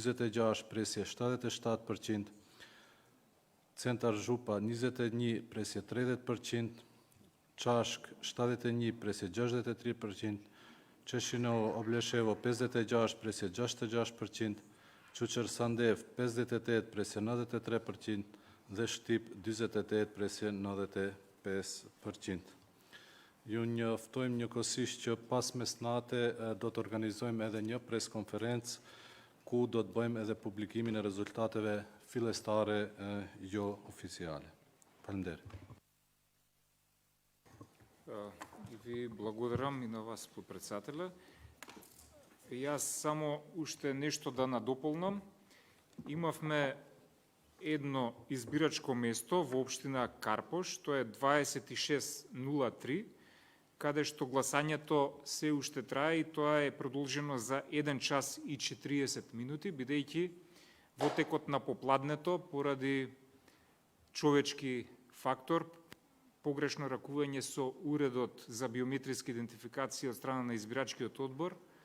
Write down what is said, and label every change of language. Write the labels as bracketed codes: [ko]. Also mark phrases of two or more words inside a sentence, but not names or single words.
[mk] 21,67%, Центар Жупа 21,30%, Чашк 41,63%, Чешиново Облешево 59,66%, Чучер Сандев 59,73% dhe Shtyp 29,95%. [sq] Ju njoftojmë njëkohësisht që pas mesnate do të organizojmë edhe një preskonferencë ku do të bëjmë edhe publikimin e rezultateve fillestare jo oficiale. Faleminderit. [mk] И ви благодарам и на вас, подпредседателя. Јас само уште нешто да надополнам. Имавме едно избирачко место во општина Карпош, тоа е 2603, каде што гласањето се уште трае и тоа е продолжено за 1 час и 40 минути, бидејќи во текот на попладнето, поради човечки фактор, погрешно ракување со уредот за биометриска идентификација од страна на избирачкиот одбор,